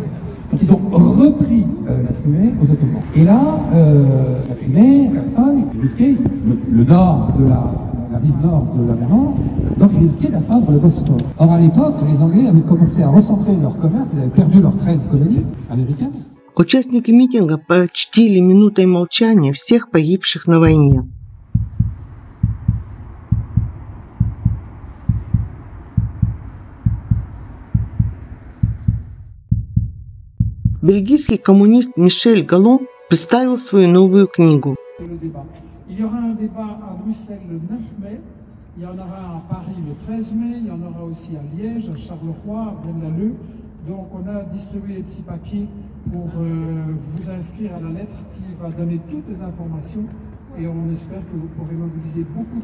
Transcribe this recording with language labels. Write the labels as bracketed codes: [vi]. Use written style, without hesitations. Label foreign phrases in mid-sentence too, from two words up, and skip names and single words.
[fr] Donc ils ont repris la Crimée aux Ottomans. Et là, la Crimée, personne, il risquait le nord de la rive nord de la mer Noire, donc ils risquaient d'atteindre le Bosphore. Or à l'époque, les Anglais avaient commencé à recentrer leur commerce, ils avaient perdu leurs 13 colonies américaines. [ru] Участники митинга почтили минутой молчания всех погибших на войне. Бельгийский коммунист Мишель Галлон представил свою новую книгу. [fr] Il y aura un débat à Bruxelles le 9 mai, il y en aura à Paris le 13 mai, il y en aura aussi à Liège, à Charleroi, à Braine-l'Alleud. Donc on a distribué des petits papiers pour vous inscrire à la lettre qui va donner toutes les informations et on espère que vous pourrez mobiliser beaucoup